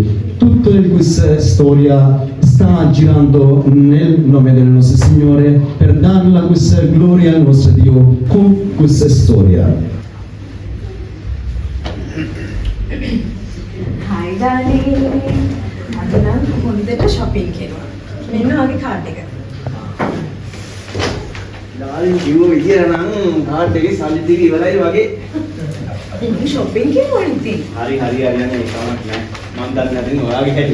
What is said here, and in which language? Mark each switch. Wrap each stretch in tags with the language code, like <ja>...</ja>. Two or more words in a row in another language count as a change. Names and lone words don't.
<it>Tutta questa storia sta girando nel nome del nostro Signore per dare questa gloria al nostro Dio con questa storia.</it> <en>Hi darling.</en> <si>අද නම් හොඳට shopping කරනවා. මෙන්න වගේ කාඩ් එක. ඩාලින් කිව්ව විදියට නම් කාඩ් එකේ සල්ලි ටික ඉවරයි වගේ. ඉතින් shopping කරනවා ඉතින්. හරි යන්නේ ඒකමක් නෑ. මම දන්නේ නැතිනම් ඔයාගේ හැටි.</si>